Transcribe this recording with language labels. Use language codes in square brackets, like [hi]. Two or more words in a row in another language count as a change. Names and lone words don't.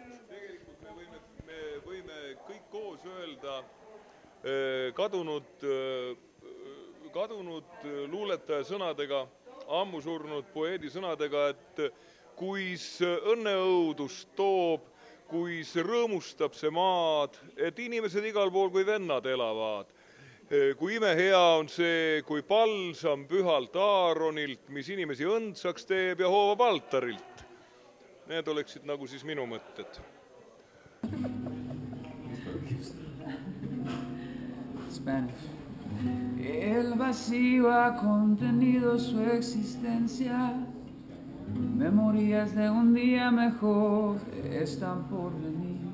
[et] Me võime kõik koos öelda kadunud luuletaja sõnadega, ammu surnud poeedi sõnadega, et kuis õnneõudust toob, kuis rõõmustab see maad, et inimesed igal pool kui vennad elavad. Kui imehea on see, kui palsam pühalt Aaronilt, mis inimesi õndsaks teeb ja hoovab altarilt. Need oleksid nagu siis minu mõtted. [en] Spanish. [es] El vacío ha contenido su existencia. Memorias de un día mejor están por venir.